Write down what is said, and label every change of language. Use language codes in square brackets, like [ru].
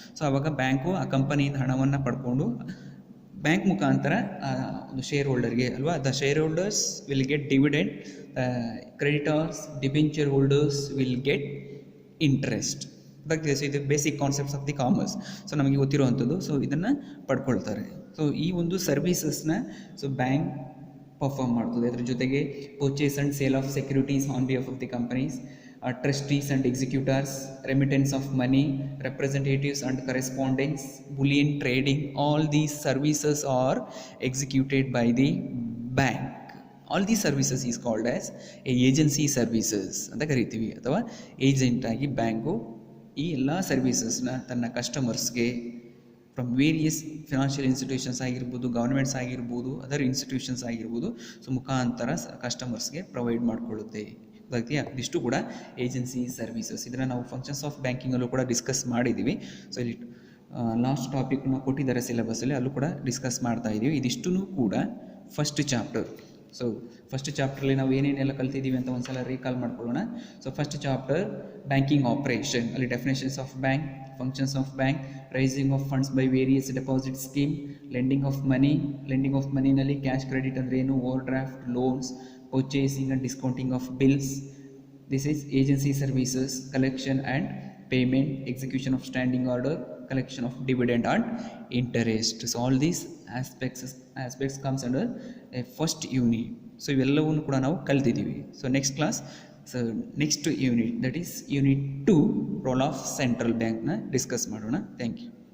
[kn] So ಆವಾಗ bank ಆ ಕಂಪನಿಯಿಂದ ಹಣವನ್ನು ಪಡ್ಕೊಂಡು ಬ್ಯಾಂಕ್ ಮುಖಾಂತರ ಒಂದು ಶೇರ್ ಹೋಲ್ಡರ್ಗೆ ಅಲ್ವಾ, [en] The shareholders will get dividend, creditors, debenture holders will get interest. [kn] ಗೊತ್ತಾಗ್ತಿದೆ. ಸೊ ಇದು [en] Basic concepts of the commerce. [kn] So ನಮಗೆ ಗೊತ್ತಿರುವಂಥದ್ದು. ಸೊ ಇದನ್ನು ಪಡ್ಕೊಳ್ತಾರೆ. ಸೊ ಈ ಒಂದು ಸರ್ವೀಸಸ್ನ ಸೊ ಬ್ಯಾಂಕ್ ಪರ್ಫಾರ್ಮ್ ಮಾಡ್ತದೆ. [en] ಅದ್ರ ಜೊತೆಗೆ purchase and sale of securities on behalf of the companies, trustees and executors, remittance of money, representatives and correspondence, bullion trading, all these services are executed by the bank. All these services is called as agency services [kn] ಅಂತ ಕರಿತೀವಿ. ಅಥವಾ agent ಆಗಿ bank ಈ ಎಲ್ಲ ಸರ್ವೀಸಸ್ನ ತನ್ನ ಕಸ್ಟಮರ್ಸ್ಗೆ [en] from various financial institutions [kn] ಆಗಿರ್ಬೋದು, governments ಆಗಿರ್ಬೋದು, other institutions ಆಗಿರ್ಬೋದು, ಸೊ ಮುಖಾಂತರ ಕಸ್ಟಮರ್ಸ್ಗೆ ಪ್ರೊವೈಡ್ ಮಾಡಿಕೊಳ್ಳುತ್ತೆ. ಗೊತ್ತಾಗ್ತೀಯಾ? ಇದಿಷ್ಟು ಕೂಡ ಏಜೆನ್ಸಿ ಸರ್ವೀಸಸ್. ಇದನ್ನು ನಾವು ಫಂಕ್ಷನ್ಸ್ ಆಫ್ ಬ್ಯಾಂಕಿಂಗಲ್ಲೂ ಕೂಡ ಡಿಸ್ಕಸ್ ಮಾಡಿದ್ದೀವಿ. ಸೊ ಇಲ್ಲಿ ಲಾಸ್ಟ್ ಟಾಪಿಕ್ನ ಕೊಟ್ಟಿದ್ದಾರೆ ಸಿಲೆಬಸ್ಸಲ್ಲಿ, ಅಲ್ಲೂ ಕೂಡ ಡಿಸ್ಕಸ್ ಮಾಡ್ತಾ ಇದ್ದೀವಿ. ಇದಿಷ್ಟೂ ಕೂಡ ಫಸ್ಟ್ ಚಾಪ್ಟರ್. ಸೊ ಫಸ್ಟ್ ಚಾಪ್ಟ್ರಲ್ಲಿ ನಾವು ಏನೇನೆಲ್ಲ ಕಲ್ತಿದ್ದೀವಿ ಅಂತ ಒಂದ್ಸಲ ರೀಕಾಲ್ ಮಾಡ್ಕೊಳ್ಳೋಣ. [en] so first chapter banking operation, ಅಲ್ಲಿ definitions of bank, functions of bank, raising of funds by various deposit scheme, lending of ಮನಿನಲ್ಲಿ cash credit [kn] ಅಂದರೆ ಏನು, [en] Overdraft, loans, purchasing and discounting of bills. This is agency services, collection and payment, execution of standing order, collection of dividend and interest. So all these aspects comes under a first unit. [kn] So ಇವೆಲ್ಲವನ್ನು ಕೂಡ ನಾವು ಕಲ್ತಿದ್ದೀವಿ. So next class, so next unit, [en] that is unit 2, [kn] role of central ಬ್ಯಾಂಕ್ನ discuss ಮಾಡೋಣ. [en] Thank you.